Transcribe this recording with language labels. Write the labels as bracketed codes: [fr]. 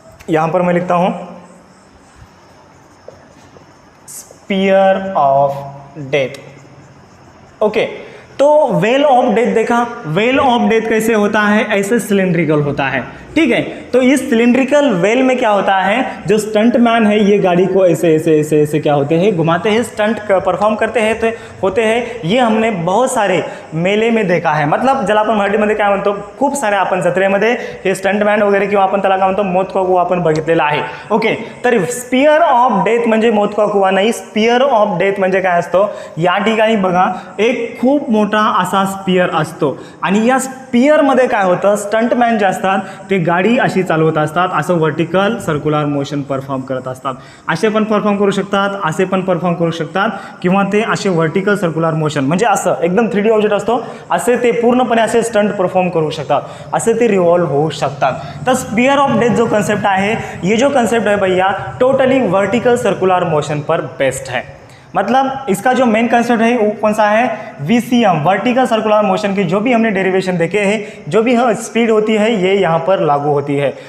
[hi] यहां पर मैं लिखता हूं स्पीयर ऑफ डेथ, ओके। तो वेल ऑफ डेथ देखा, वेल ऑफ डेथ कैसे होता है, ऐसे सिलेंड्रिकल होता है, ठीक है। तो इस सिलेंड्रिकल वेल में क्या होता है, जो स्टंट मैन है ये गाड़ी को ऐसे ऐसे ऐसे ऐसे क्या होते हैं, घुमाते हैं, स्टंट परफॉर्म करते हैं, तो होते हैं। ये हमने बहुत सारे मेले में देखा है, [mr] मतलब ज्याला आपण मराठीमध्ये काय म्हणतो, खूप सारे आपण जत्रेमध्ये हे स्टंटमॅन वगैरे किंवा आपण त्याला काय म्हणतो मौत का कुवा आपण बघितलेला आहे, ओके। तर स्पीयर ऑफ डेथ म्हणजे मौत का कुवा नाही, स्पीयर ऑफ डेथ म्हणजे काय असतो, या ठिकाणी बघा एक खूप मोठा असा स्पीयर असतो आणि या स्पीयरमध्ये काय होतं, स्टंटमॅन जे असतात ते गाडी अशी चालवत असतात, असं वर्टिकल सर्क्युलर मोशन परफॉर्म करत असतात। असे पण परफॉर्म करू शकतात, असे पण परफॉर्म करू शकतात, किंवा ते असे वर्टिकल सर्क्युलर मोशन म्हणजे असं एकदम 3D ऑब्जेक्ट असतो असे ते पूर्णपणे असे स्टंट परफॉर्म करू शकतात, असे ते रिवॉल्व होऊ शकतात। तर स्पीयर ऑफ डेथ जो कंसेप्ट आहे, [hi] ये जो कंसेप्ट है भैया टोटली वर्टिकल सर्कुलर मोशन पर बेस्ड है। मतलब इसका जो मेन कंसेप्ट है वो कौन सा है, VCM, वर्टिकल सर्कुलर मोशन के जो भी हमने डेरिवेशन देखे हैं, जो भी स्पीड होती है ये यहाँ पर लागू होती है।